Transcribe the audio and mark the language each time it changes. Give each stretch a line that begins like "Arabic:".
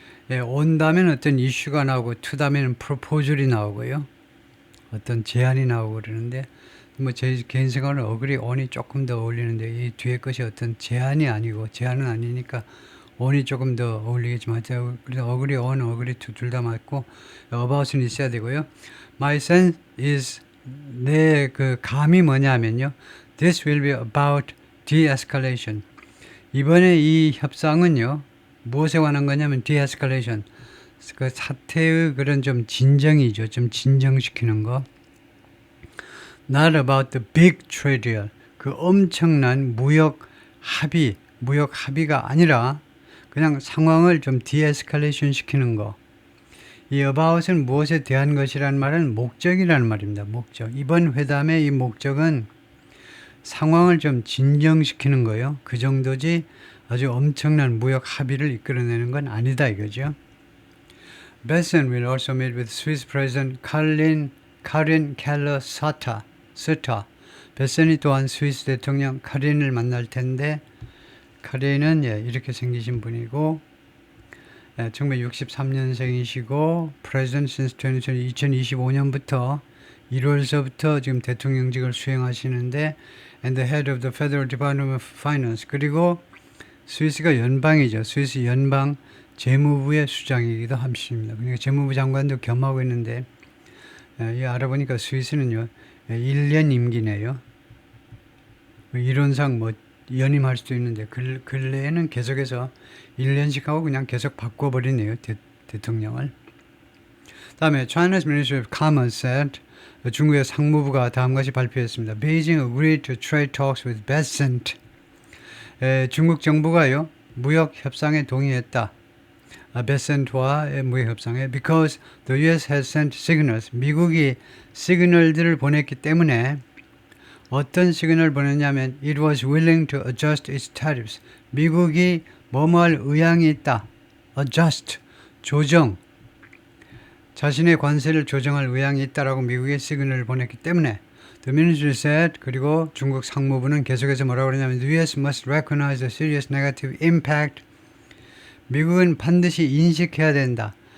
Korean: on 다음에는 어떤 이슈가 나오고 to 다음에는 proposal이 나오고요. 어떤 제안이 나오고 그러는데, 뭐 제 개인 생각은 agree on이 조금 더 어울리는데, 이 뒤에 것이 어떤 제안이 아니고, 제안은 아니니까 on이 조금 더 어울리겠지만, 그래서 agree on, agree to 둘 다 맞고, about은 있어야 되고요.
English: My sense is,
Korean: 내 그 감이 뭐냐면요,
English: this will be about de-escalation.
Korean: 이번에 이 협상은요, 무엇에 관한 거냐면 de-escalation. 그 사태의 그런 좀 진정이죠. 좀 진정시키는 거.
English: Not about the big trade deal.
Korean: 그 엄청난 무역 합의가 아니라 그냥 상황을 좀 de-escalation 시키는 거. 이 about은 무엇에 대한 것이라는 말은 목적이라는 말입니다. 목적. 이번 회담의 이 목적은 상황을 좀 진정시키는 거예요. 그 정도지 아주 엄청난 무역 합의를 이끌어내는 건 아니다 이거죠.
English: Besson will also meet with Swiss President Karin Keller-Sutter.
Korean: 베슨이 또한 스위스 대통령 카린을 만날 텐데, 카린은 이렇게 생기신 분이고 1963년생이시고
English: President since
Korean: 2025년부터 1월서부터 지금 대통령직을 수행하시는데
English: and the head of the Federal Department of Finance.
Korean: 그리고 스위스가 연방이죠. 스위스 연방 재무부의 수장이기도 하십니다. 그러니까 재무부 장관도 겸하고 있는데, 알아보니까 스위스는요 1년 임기네요. 이론상 뭐 연임할 수도 있는데 근래에는 계속해서 1년씩 하고 그냥 계속 바꿔버리네요. 대통령을. 다음에
English: China's Ministry of Commerce said,
Korean: 중국의 상무부가 다음과 같이 발표했습니다.
English: Beijing agreed to trade talks with Besant.
Korean: 중국 정부가요 무역 협상에 동의했다. 베센트와의 무역 협상에
English: because the U.S. has sent signals.
Korean: 미국이 시그널들을 보냈기 때문에, 어떤 시그널을 보냈냐면
English: it was willing to adjust its tariffs.
Korean: 미국이 뭐뭐할 의향이 있다. adjust, 조정. 자신의 관세를 조정할 의향이 있다라고 미국에 시그널을 보냈기 때문에
English: The ministry said,
Korean: 그리고 중국 상무부는 계속해서 뭐라고 그러냐면
English: The US must recognize the serious negative impact.
Korean: 미국은 반드시 인식해야 된다.